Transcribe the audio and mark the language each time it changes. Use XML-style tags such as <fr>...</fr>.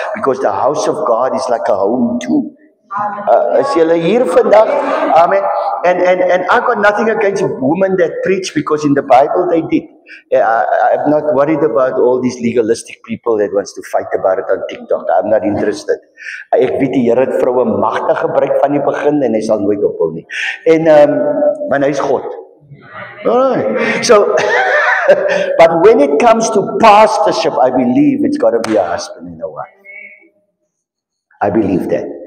<en>Because the house of God is like a home too.</en> <af>Is julle hier vandag?</af> <en>Amen. And I've got nothing against women that preach, because in the Bible they did. I'm not worried about all these legalistic people that wants to fight about it on TikTok. I'm not interested.</en> <af>Ek weet die Here het vroue magtig gebruik van die begin en hy sal nooit ophou nie. En maar hy is God. Alright.</af> <en>So but when it comes to pastorship, I believe it's got to be a husband and a wife. I believe that.</en>